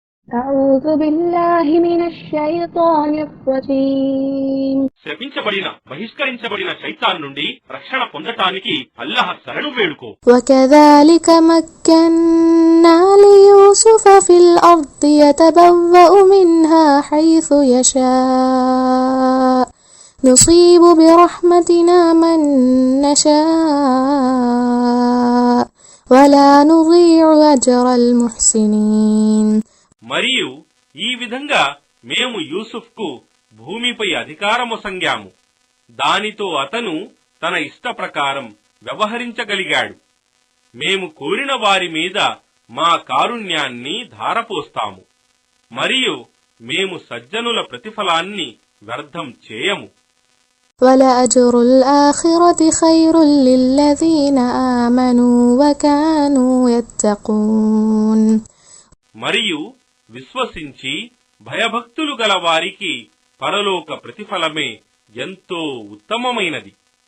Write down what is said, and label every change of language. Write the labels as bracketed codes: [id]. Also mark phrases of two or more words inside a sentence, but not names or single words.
[ar] أعوذ بالله من الشيطان الرجيم. [te] శపించబడిన బహిష్కరించబడిన శైతాన్ నుండి రక్షణ పొందటానికి అల్లాహ్ శరణు వేడుకో. [ar] وكذلك مكنا ليوسف في الأرض يتبوأ منها حيث يشاء نصيب برحمتنا من نشاء ولا نضيع أجر المحسنين. [te] మరియు ఈ విధంగా మేము యూసుఫ్కు భూమిపై అధికారమొసంగాము. దానితో అతను తన ఇష్ట ప్రకారం వ్యవహరించగలిగాడు. మేము కోరిన వారి మీద మా కారుణ్యాన్ని ధారపోస్తాము. మరియు మేము సజ్జనుల ప్రతిఫలాన్ని వ్యర్థం చేయము. [ar] وَلَأَجْرُ الْآخِرَةِ خَيْرٌ لِلَّذِينَ آمَنُوا وَكَانُوا يَتَّقُونَ. [te] మరియు విశ్వసించి భయభక్తులు గల వారికి పరలోక ప్రతిఫలమే ఎంతో ఉత్తమమైనది.